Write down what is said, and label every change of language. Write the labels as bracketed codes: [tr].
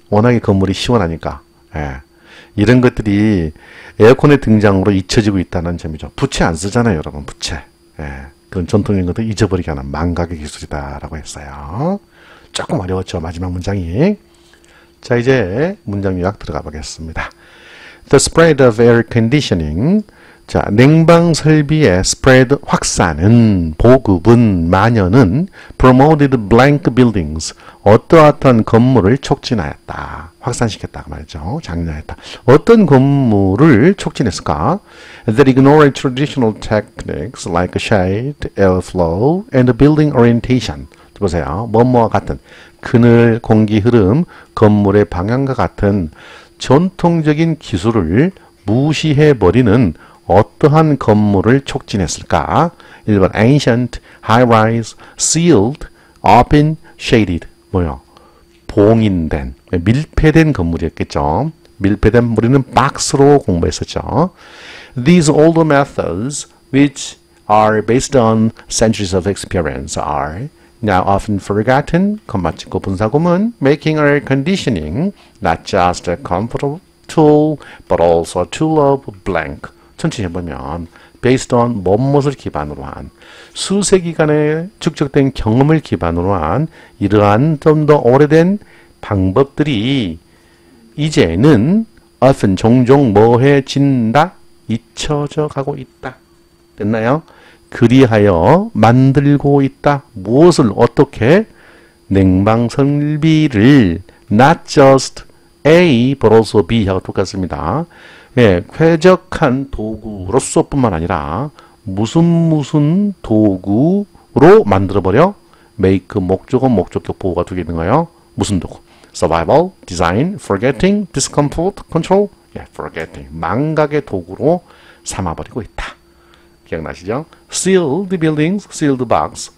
[ko] 워낙에 건물이 시원하니까. 예. 이런 것들이 에어컨의 등장으로 잊혀지고 있다는 점이죠. 부채 안 쓰잖아요, 여러분. 부채. 예. 그런 전통적인 것도 잊어버리게 하는 망각의 기술이다라고 했어요. 조금 어려웠죠, 마지막 문장이. 자, 이제 문장 요약 들어가 보겠습니다. [en] The spread of air conditioning. [ko] 자, 냉방 설비의 spread 확산은, 보급은, 만연은 [en] promoted blank buildings. [ko] 어떠한 건물을 촉진하였다. 확산시켰다 그 말이죠. 장려했다. 어떤 건물을 촉진했을까? [en] That ignored traditional techniques like shade, airflow, and building orientation. [ko] 보세요. 뭐뭐와 같은 그늘, 공기 흐름, 건물의 방향과 같은 전통적인 기술을 무시해버리는 어떠한 건물을 촉진했을까? [en] 1번 ancient, high-rise, sealed, open, shaded. [ko] 뭐요? 봉인된, 밀폐된 건물이었겠죠. 밀폐된 우리는 박스로 공부했었죠. [en] These older methods, which are based on centuries of experience, are now often forgotten, [ko] 콤마 찍고 분사구문, [en] making air conditioning not just a comfortable tool, but also a tool of blank. [ko] 천천히 해보면 based on 무엇을 기반으로 한 수세기간의 축적된 경험을 기반으로 한 이러한 좀 더 오래된 방법들이 이제는 often 종종 뭐해진다? 잊혀져 가고 있다. 됐나요? 그리하여 만들고 있다. 무엇을 어떻게? 냉방 설비를 [en] not just A, but also B [ko] 하고 똑같습니다. 예, 쾌적한 도구로서 뿐만 아니라 무슨 도구로 만들어버려? make, 목적어, 목적격 보호가 두 개 있는 거예요. 무슨 도구? [en] survival, design, forgetting, discomfort, control. [ko] 예, forgetting. 망각의 도구로 삼아버리고 있다. 기억나시죠? [en] sealed buildings, sealed box.